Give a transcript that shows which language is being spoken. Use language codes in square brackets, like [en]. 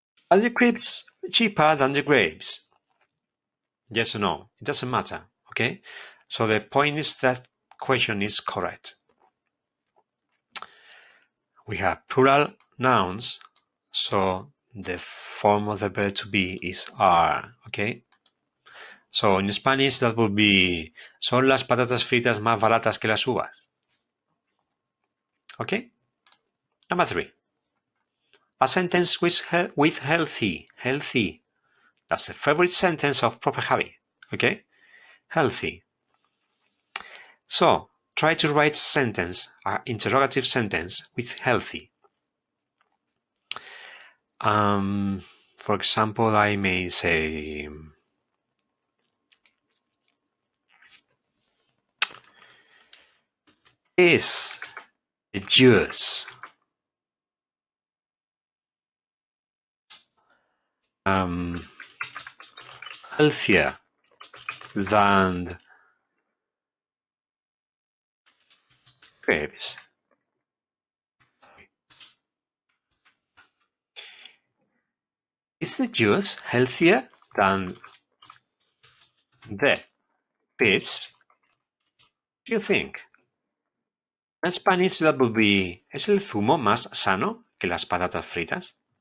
[en] Are the grapes cheaper than the grapes? Yes or no? It doesn't matter, okay? So the point is that question is correct. We have plural nouns, so the form of the verb to be is are, okay? So in Spanish that would be, [es] son las patatas fritas más baratas que las uvas. [en] Okay? Number 3. A sentence with healthy. Healthy. That's a favorite sentence of proper habit. Okay? Healthy. So, try to write a sentence, an interrogative sentence with healthy. For example, I may say, is the juice healthier than grapes? Is the juice healthier than the grapes? Do you think? [es] En [en] Spanish that would be, [es] ¿es el zumo más sano que las patatas fritas?